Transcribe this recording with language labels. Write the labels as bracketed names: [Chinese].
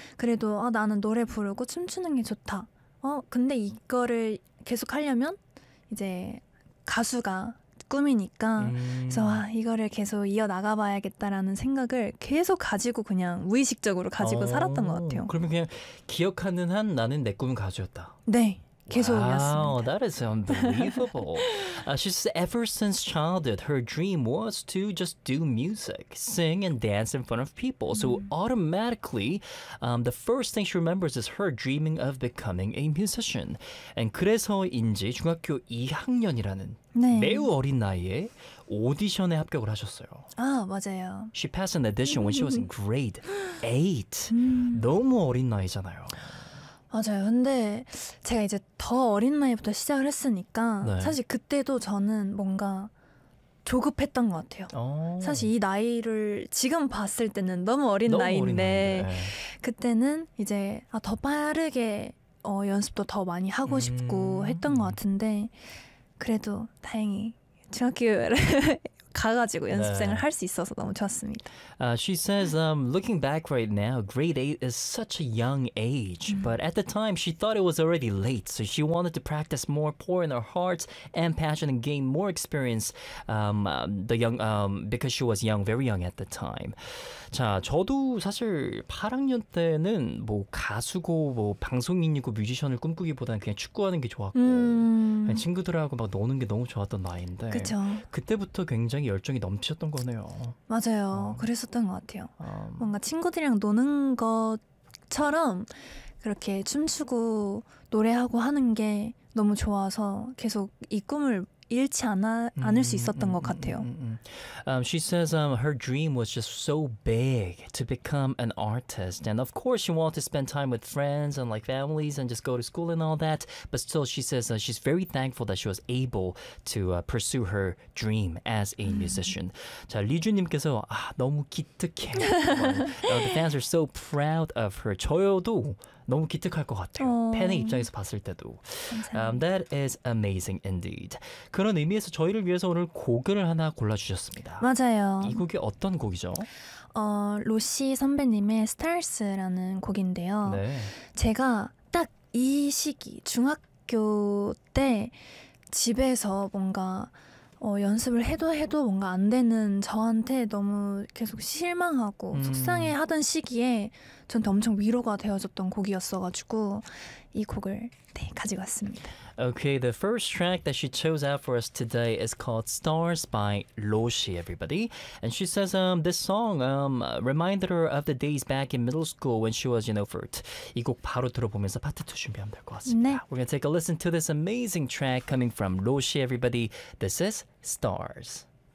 [Korean] 그래도 나는 노래 부르고 춤추는 게 좋다. 근데 이거를 계속 하려면 이제 가수가 꿈이니까 그래서 이거를 계속 이어나가 봐야겠다라는 생각을 계속 가지고 그냥 무의식적으로 가지고 살았던 것 같아요. 그러면 그냥 기억하는 한 나는 내 꿈은 가수였다. 네. 계속이었습니다. [English] Wow, that is unbelievable. She says, ever since childhood, her dream was to just do music, sing and dance in front of people. So automatically, the first thing she remembers is her dreaming of becoming a musician. [Korean] And 그래서인지 중학교 2학년이라는 네. 매우 어린 나이에 오디션에 합격을 하셨어요. 아, 맞아요. [English] She passed an audition when she was in grade 8. [Korean] 너무 어린 나이잖아요. 맞아요. 근데 제가 이제 더 어린 나이부터 시작을 했으니까 네. 사실 그때도 저는 뭔가 조급했던 것 같아요. 사실 이 나이를 지금 봤을 때는 너무 어린 너무 나이인데 어린 나이. 그때는 이제 더 빠르게 연습도 더 많이 하고 싶고 했던 것 같은데 그래도 다행히 중학교를 가가지고 연습생을 할 수 있어서 너무 좋았습니다. [English] She says, looking back right now, grade 8 is such a young age. But at the time, she thought it was already late. So she wanted to practice more, pour in her heart and passion and gain more experience because she was young, very young at the time. [Korean] 자, 저도 사실 8학년 때는 뭐 가수고 뭐 방송인이고 뮤지션을 꿈꾸기보다는 그냥 축구하는 게 좋았고 그냥 친구들하고 막 노는 게 너무 좋았던 나이인데 그쵸. 그때부터 굉장히 열정이 넘치셨던 거네요. 맞아요. 그랬었던 것 같아요. 뭔가 친구들이랑 노는 것처럼 그렇게 춤추고 노래하고 하는 게 너무 좋아서 계속 이 꿈을 잃지 않을 수 있었던 것 같아요. [English] She says her dream was just so big to become an artist. And of course, she wanted to spend time with friends and like families and just go to school and all that. But still, she says she's very thankful that she was able to pursue her dream as a musician. [Korean] 자, 리주님께서 아, 너무 기특해. [English] The fans are so proud of her. [Korean] 저요도. 너무 기특할 것 같아요. 팬의 입장에서 봤을 때도. [English] That is amazing indeed. [Korean] 그런 의미에서 저희를 위해서 오늘 곡을 하나 골라주셨습니다. 맞아요. 이 곡이 어떤 곡이죠? 로시 선배님의 Stars라는 곡인데요. 네. 제가 딱 이 시기 중학교 때 집에서 뭔가 연습을 해도 뭔가 안 되는 저한테 너무 계속 실망하고 속상해하던 시기에 저한테 엄청 위로가 되어졌던 곡이었어가지고 이 곡을 네, 가지고 왔습니다. [English] Okay, the first track that she chose out for us today is called Stars by Roshi, everybody. And she says this song reminded her of the days back in middle school when she was, you know, first. [Korean] 이 곡 바로 들어보면서 파트 2 준비하면 될 것 같습니다. 네. [English] We're going to take a listen to this amazing track coming from Roshi, everybody. This is Stars.